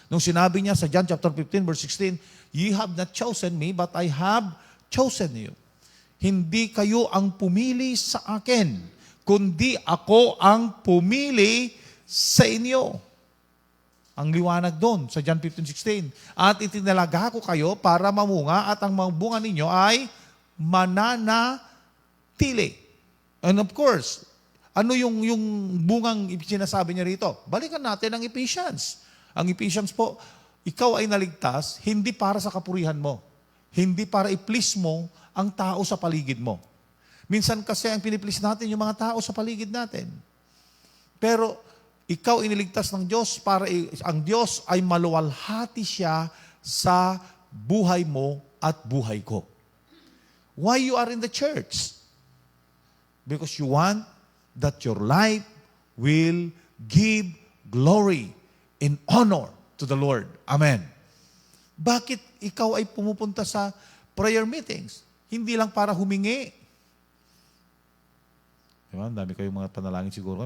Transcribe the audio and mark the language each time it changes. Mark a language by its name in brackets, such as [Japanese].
[Filipino] Nung sinabi niya sa [English] John chapter 15 verse 16, "Ye have not chosen me, but I have chosen you." [Filipino] Hindi kayo ang pumili sa akin, kundi ako ang pumili sa inyo. Ang liwanag doon sa John 15:16. At itinalaga ko kayo para mamunga at ang mga bunga ninyo ay mananatili. [English] And of course, [Filipino] ano yung bungang sinasabi niya rito? Balikan natin ang Ephesians. Ang Ephesians po, ikaw ay naligtas hindi para sa kapurihan mo. Hindi para i-please mo ang tao sa paligid mo. Minsan kasi ang piniplease natin yung mga tao sa paligid natin. Pero ikaw iniligtas ng Diyos para ang Diyos ay maluwalhati siya sa buhay mo at buhay ko. [English] Why you are in the church? Because you want that your life will give glory and honor to the Lord. Amen. [Filipino] Bakit ikaw ay pumupunta sa prayer meetings? Hindi lang para humingi. Diba? Dami kayong mga panalangin siguro.